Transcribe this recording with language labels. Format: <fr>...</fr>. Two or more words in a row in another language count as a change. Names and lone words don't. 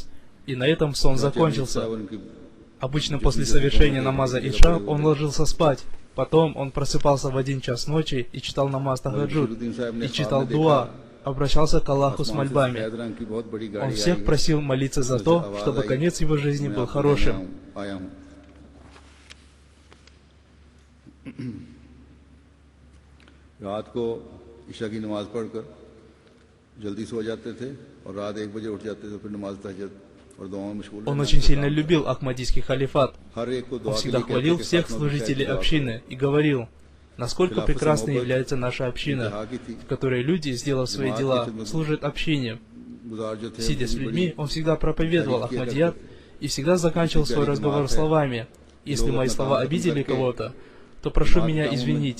<ru>И на этом сон закончился. Обычно после совершения намаза Иша он ложился спать. Потом он просыпался в 1 час ночи и читал намаз Тахаджуд, и читал дуа, обращался к Аллаху с мольбами. Он всех просил молиться за то, чтобы конец его жизни был хорошим.</ru> <ur>رات کو عشاء کی نماز پڑھ کر جلدی سو جاتے تھے اور رات 1 بجے اٹھ جاتے تھے، پھر نماز تہجد اور دعاؤں میں مشغول.</ur> <ru>Он очень сильно любил Ахмадийский халифат. Он всегда хвалил всех служителей общины и говорил, насколько прекрасной является наша община, в которой люди, сделав свои дела, служат общине. Сидя с людьми, он всегда проповедовал Ахмадият и всегда заканчивал свой разговор словами: «Если мои слова обидели кого-то, то прошу меня извинить».</ru>